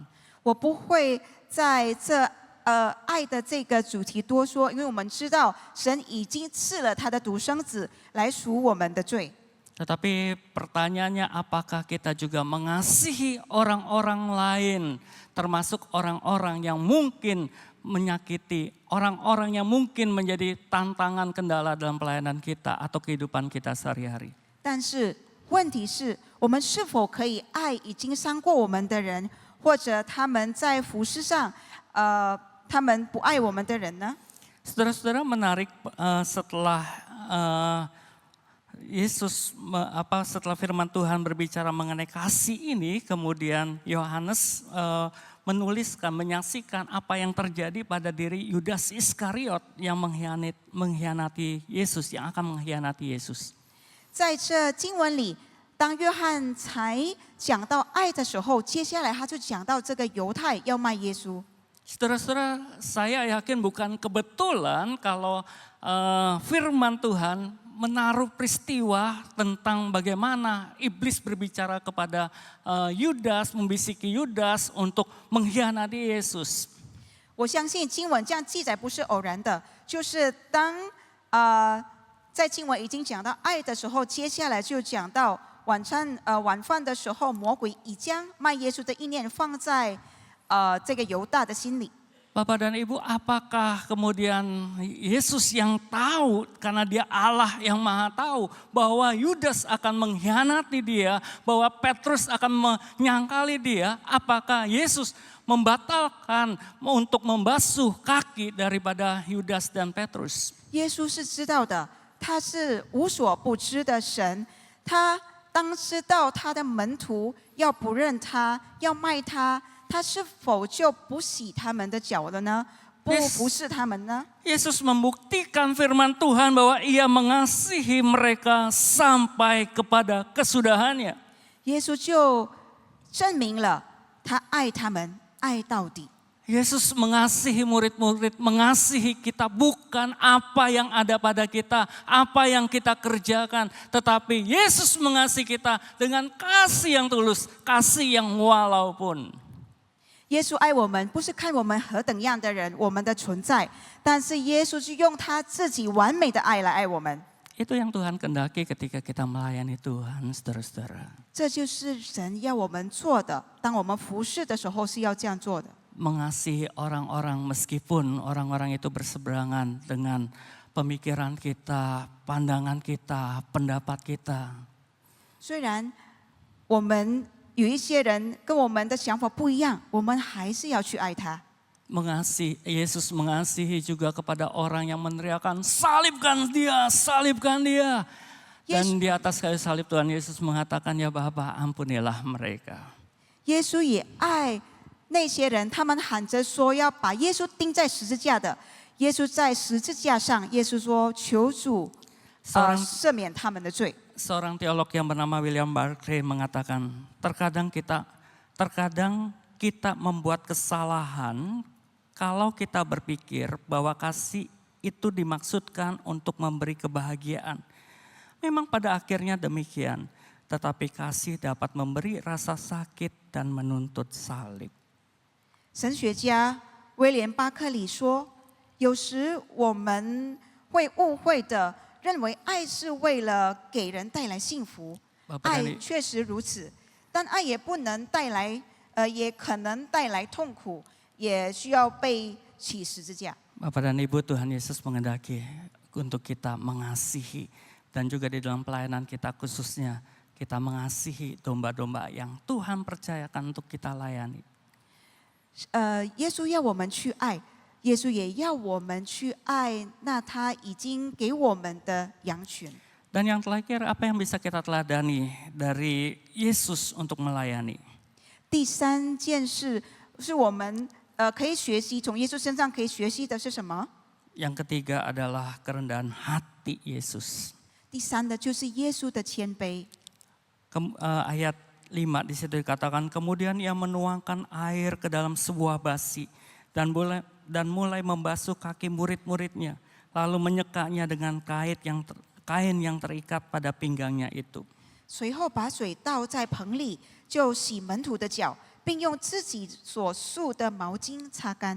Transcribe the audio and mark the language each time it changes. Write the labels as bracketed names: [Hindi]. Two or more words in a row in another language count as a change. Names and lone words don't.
[Chinese] 我不会在这爱的这个主题多说，因为我们知道神已经赐了他的独生子来赎我们的罪。 [Indonesian] Tetapi pertanyaannya apakah kita juga mengasihi orang-orang lain, termasuk orang-orang yang mungkin menyakiti, orang-orang yang mungkin menjadi tantangan kendala dalam pelayanan kita atau kehidupan kita sehari-hari. [Chinese] 但是问题是我们是否可以爱已经伤过我们的人，或者他们在服事上，他们不爱我们的人呢？ [Indonesian] Saudara-saudara, menarik setelah Yesus setelah firman Tuhan berbicara mengenai kasih ini, kemudian Yohanes menuliskan, menyaksikan apa yang terjadi pada diri Yudas Iskariot yang mengkhianati Yesus, yang akan mengkhianati Yesus. [Chinese] 在这经文里，当约翰才讲到爱的时候，接下来他就讲到这个犹太要卖耶稣。 [Indonesian] Saudara-saudara, saya yakin bukan kebetulan kalau firman Tuhan menaruh peristiwa tentang bagaimana iblis berbicara kepada Yudas, membisiki Yudas untuk mengkhianati Yesus. [Chinese] 我相信经文这样记载不是偶然的，就是当在经文已经讲到爱的时候，接下来就讲到晚饭的时候，魔鬼已将卖耶稣的意念放在这个犹大的心里。 [Indonesian] Bapak dan Ibu, apakah kemudian Yesus yang tahu karena dia Allah yang maha tahu bahwa Yudas akan mengkhianati dia, bahwa Petrus akan menyangkali dia, apakah Yesus membatalkan untuk membasuh kaki daripada Yudas dan Petrus? [Chinese] 耶稣是知道的，他是无所不知的神，他当知道他的门徒要不认他，要卖他。他是否就不洗他们的脚了呢？不是他们呢？ [Indonesian] Yesus membuktikan firman Tuhan bahwa ia mengasihi mereka sampai kepada kesudahannya. [Chinese] 耶稣就证明了他爱他们，爱到底。 [Indonesian] Yesus mengasihi murid-murid, mengasihi kita bukan apa yang ada pada kita, apa yang kita kerjakan. Tetapi Yesus mengasihi kita dengan kasih yang tulus, kasih yang walaupun. [Chinese] 耶稣爱我们，不是看我们何等样的人，我们的存在，但是耶稣是用他自己完美的爱来爱我们。 [Indonesian] Itu yang Tuhan kehendaki ketika kita melayani Tuhan, saudara-saudara. [Chinese] 这就是神要我们做的，当我们服侍的时候是要这样做的。 [Indonesian] Mengasihi orang-orang meskipun orang-orang itu berseberangan dengan pemikiran kita, pandangan kita, pendapat kita. [Chinese] 虽然我们 有一些人跟我们的想法不一样，我们还是要去爱他。 [Indonesian] Yesus mengasihi juga kepada orang yang meneriakkan salibkan dia, salibkan dia. Dan di atas kayu salib Tuhan Yesus mengatakan, ya Bapa ampunilah mereka. [Chinese] 耶稣也爱那些人，他们喊着说要把耶稣钉在十字架的。耶稣在十字架上，耶稣说求主赦免他们的罪。 [Indonesian] Seorang teolog yang bernama William Barclay mengatakan, terkadang kita membuat kesalahan kalau kita berpikir bahwa kasih itu dimaksudkan untuk memberi kebahagiaan. Memang pada akhirnya demikian, tetapi kasih dapat memberi rasa sakit dan menuntut salib. [Chinese] 神学家威廉巴克里说，有时我们会误会的 认为爱是为了给人带来幸福，爱确实如此，但爱也不能带来，也可能带来痛苦，也需要被起十字架。 [Indonesian] Bapak dan Ibu, Tuhan Yesus menghendaki untuk kita mengasihi dan juga di dalam pelayanan kita khususnya kita mengasihi domba-domba yang Tuhan percayakan untuk kita layani. [Chinese] 耶稣要我们去爱。耶稣也要我们去爱那他已经给我们的羊群。 [Indonesian] Dan yang terakhir, apa yang bisa kita teladani dari Yesus untuk melayani? [Chinese] 第三件事是我们可以学习，从耶稣身上可以学习的是什么？ [Indonesian] Yang ketiga adalah kerendahan hati Yesus. [Chinese] 第三的就是耶稣的谦卑。 [Indonesian] Ayat 5 di situ dikatakan, kemudian ia menuangkan air ke dalam sebuah basi dan mulai membasuh kaki murid-muridnya, lalu menyekanya dengan kain yang terikat pada pinggangnya itu. [Chinese] 随后把水倒在盆里，就洗门徒的脚，并用自己所束的毛巾擦干。